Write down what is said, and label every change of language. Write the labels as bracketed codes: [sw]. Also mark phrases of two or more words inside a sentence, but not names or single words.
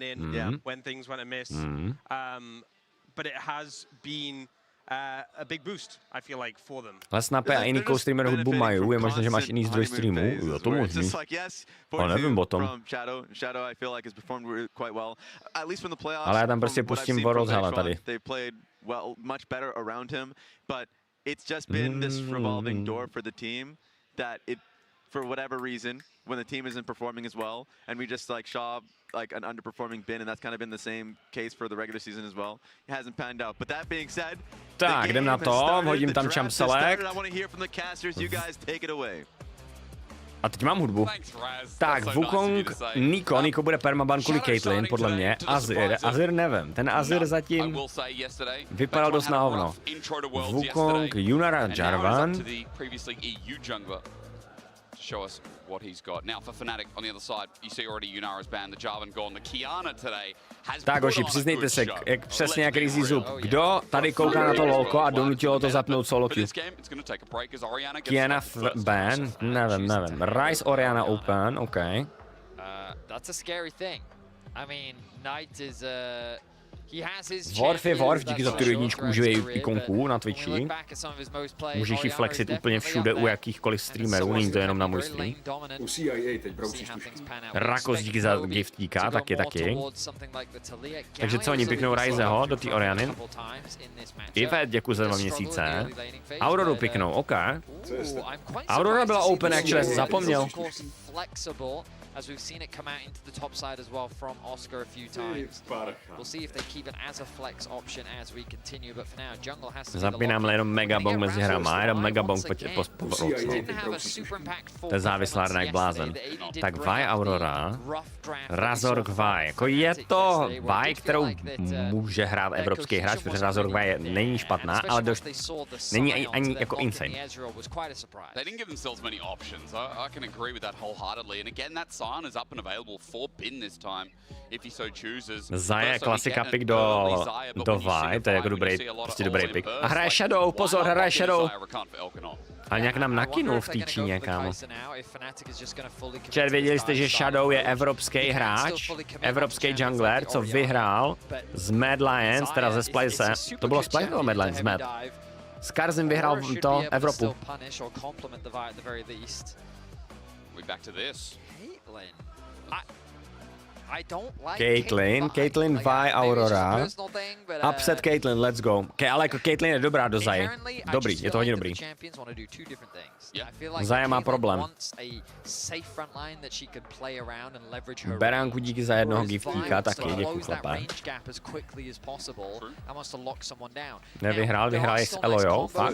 [cs] Lesnape a jiný co-streamer hudbu mají, je možné, že máš jiný zdroj streamu, jo, to možný. Ale nevím o tom. Ale já tam prostě pustím Worlds, hele, tady. [en] It's just been this revolving door for the team that it, for whatever reason, when the team isn't performing as well, and we just like Shaw like an underperforming Bin, and that's kind of been the same case for the regular season as well. It hasn't panned out. But that being said, [cs] tak jdem na to, hodím tam [en] champ select. I want to hear from the casters. You guys take it away. [cs] A teď mám hudbu. Tak, Wukong, Niko bude permaban kvůli Caitlyn, podle mě. Azir nevím, ten Azir zatím vypadal dost na hovno. Wukong, Yunara, Jarvan. [en] Show us what he's got. Now for Fnatic on the other side, you see already Yunara's banned, the Jarvan gone, the Kiana today has. [cs] Tak hoši, přiznejte se, přesně jak Rizzy Zub. Kdo tady kouká na to lolko a donutilo to zapnout solo queue? Kiana ban? Nevím. Ryze Orianna open, okay. That's a scary thing. I mean, Knight is Worf je Worf, díky za tu jedničku uživej ikonku na Twitchi. Můžeš ji flexit úplně všude u jakýchkoliv streamerů, není to jenom na můj stream. Rakos díky za giftíka, taky. Takže co oni piknou Ryzeho do té Oriany? Ivet, děkuji za 2 měsíce. Auroru piknou, OK. Aurora byla open, actually, zapomněl. [en] As we've seen it come out into the top side as well from Oscar a few times. We'll see if they keep it as a flex option as we continue, but for now, Jungle has to [cs] Zapínám jenom megabong mezi hrama, jenom megabong po to je závislá hra jak blázen. Tak Vi Aurora, Razork Vi. Jako je to Vi, kterou může hrát evropský hráč, protože Razork Vi není špatná, ale není ani jako insane. [en] They didn't give themselves many options. I can agree with that wholeheartedly. And again, that Sign is up and available for Bin this time, if he so chooses. [cs] Zaya klasika pick do Vi, to je jako dobrý pick. A hraje Shadow, pozor, hraje Shadow. A nějak nám nakynul v té Číně, kámo. Včera věděli jste, že Shadow je evropský hráč, evropský jungler, co vyhrál z Mad Lions, teda ze Splice. To bylo Splice nebo Mad Lions? Mad. Skarzim vyhrál to Evropu. [en] Back to this. Caitlyn, Vi, Aurora. Upset Caitlyn, let's go. [cs] Ale jako Caitlyn je dobrá do Zaji. Dobrý, je to hodně dobrý. Zaja má problém. Beránku díky za jednoho giftíka, taky děkuji chlapé. Nevyhrál, vyhrál s Eloyou, fakt?